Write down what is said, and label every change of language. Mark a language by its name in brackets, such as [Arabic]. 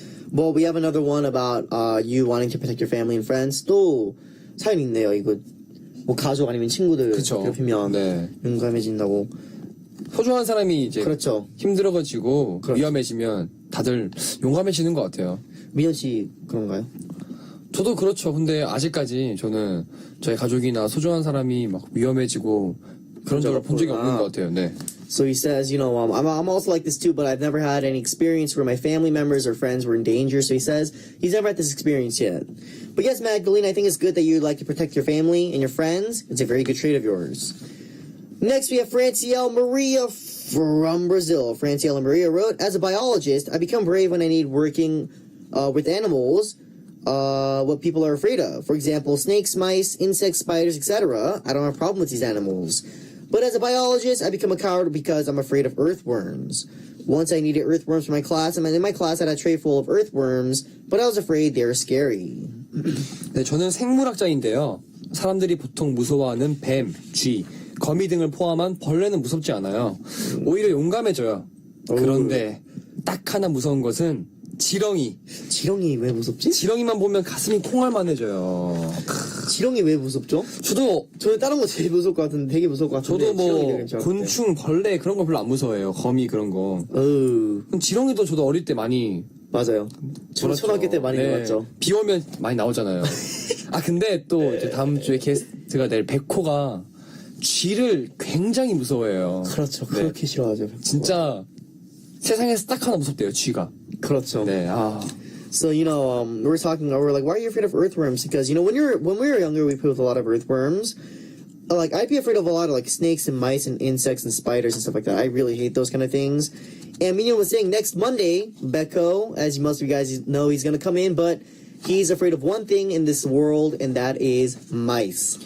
[English] Well, we have another one about you wanting to protect your family and friends. [Korean] 또 사연 있네요. 이거 뭐 가족 아니면 친구들 그쵸. 괴롭히면 네. 용감해진다고. 소중한 사람이 이제 그렇죠. 힘들어가지고 그렇죠. 위험해지면 다들 용감해지는 것 같아요. 민현 씨 그런가요? 저도 그렇죠. 근데 아직까지 저는 저희 가족이나 소중한 사람이 막 위험해지고 그런 적을 본 적이 없는 것 같아요. 네. [English] So he says, you know, I'm also like this too, but I've never had any experience where my family members or friends were in danger. So he says he's never had this experience yet. But yes, Magdalene, I think it's good that you like to protect your family and your friends. It's a very good trait of yours. Next, we have Francielle Maria from Brazil. Francielle Maria wrote, as a biologist, I become brave when I need working with animals, what people are afraid of. For example, snakes, mice, insects, spiders, etc. I don't have a problem with these animals. But as a biologist, I become a coward because I'm afraid of earthworms. Once I needed earthworms for my class, and in my class I had a tray full of earthworms, but I was afraid they were scary. [Korean] 네, 저는 생물학자인데요. 사람들이 보통 무서워하는 뱀, 쥐, 거미 등을 포함한 벌레는 무섭지 않아요. 오히려 용감해져요. 그런데 딱 하나 무서운 것은 지렁이. 지렁이 왜 무섭지? 지렁이만 보면 가슴이 콩알만해져요. 지렁이 왜 무섭죠? 저는 다른 거 제일 무서울 것 같은데 되게 무서울 것 같은데 저도 뭐 지렁이가 괜찮을 것 같아요. 곤충, 벌레 그런 거 별로 안 무서워해요. 거미 그런 거. 어우, 그럼 지렁이도 저도 어릴 때 많이 맞아요. 저 초등학교 때 많이 놀았죠. 비 오면 많이 나오잖아요. 아 근데 또 이제 다음 주에 게스트가 될 백호가 쥐를 굉장히 무서워해요. 그렇죠. 네. 그렇게 싫어하죠. 진짜 세상에서 딱 하나 무섭대요. 쥐가. 그렇죠. 네. 아. [English] So we're talking. We're like, why are you afraid of earthworms? Because when we were younger, we played with a lot of earthworms. Like I'd be afraid of a lot of like snakes and mice and insects and spiders and stuff like that. I really hate those kind of things. And Minhyun was saying next Monday, Becco, as most of you guys know, he's gonna come in, but he's afraid of one thing in this world, and that is mice.